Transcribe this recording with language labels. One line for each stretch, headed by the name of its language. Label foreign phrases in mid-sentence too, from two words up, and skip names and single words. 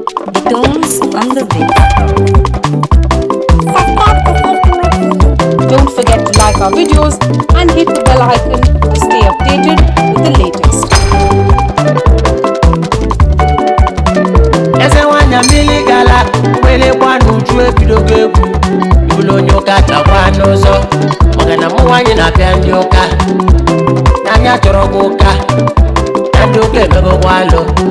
English: The tones on the beat. Don't forget to like our videos and hit the bell icon to stay updated with the latest.
Igbo: Eze nwanyị mmiri gala, mgbịlịgba n'uju ebidogo egwu. Ibulu onye ụka chakwa n'ụzọ, maka na mụ nwanyị na-apịa ndị ụka. Na anyị achọrọ gị ụka, na ndị ụka emegokwa alụ.